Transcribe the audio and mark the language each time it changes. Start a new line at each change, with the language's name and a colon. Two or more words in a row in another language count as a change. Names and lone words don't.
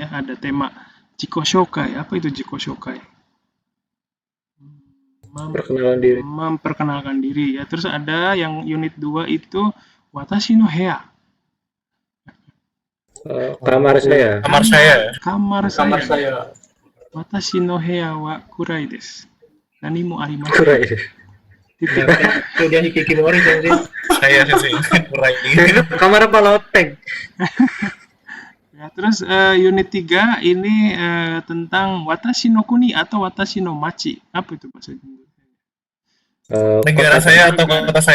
Indonesian: Ada tema Jikoshokai. Apa itu Jikoshokai? Memperkenalkan diri ya. Terus ada yang unit 2 itu Watashi no Heya. Kamar saya. Kamar saya.
Japanese: 私の部屋は暗いです。何もあります.
Indonesian: Kurai. Udah
Japanese: 引きこもり先生.
Indonesian: Saya sih kurai. Kamar apa loteng? Ya, terus unit 3 ini tentang Watashi no Kuni atau Watashi no Machi. Apa itu bahasa Inggris? Negara saya atau kota saya?